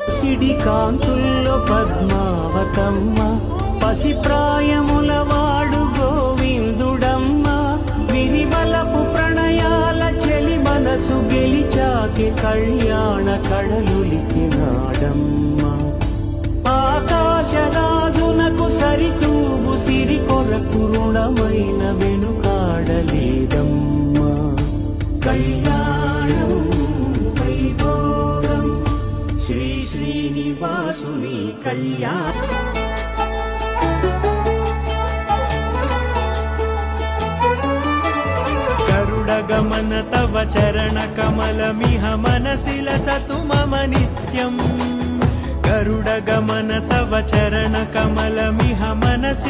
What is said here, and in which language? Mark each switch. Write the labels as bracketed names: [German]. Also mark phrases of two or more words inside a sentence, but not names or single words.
[Telugu] సిడి కాంతుల్లో పద్మావతమ్మ పసి ప్రాయముల వాడు గోవిందుడమ్మ విరివలపు ప్రణయాల చెలి మనసు గెలిచాకే కళ్యాణ కళలులికినాడమ్మ ఆకాశరాజునకు సరితూగు సిరి కొరకు రుణమైన వెనుకాడలేదమ్మ కళ్యాణం వైభోగం శ్రీ శ్రీనివాసుని కళ్యాణం [Sanskrit] गमन तव चरण कमलमिह मनसि लसतु मम नित्यम् गरुड गमन तव चरण कमलमिह मनसि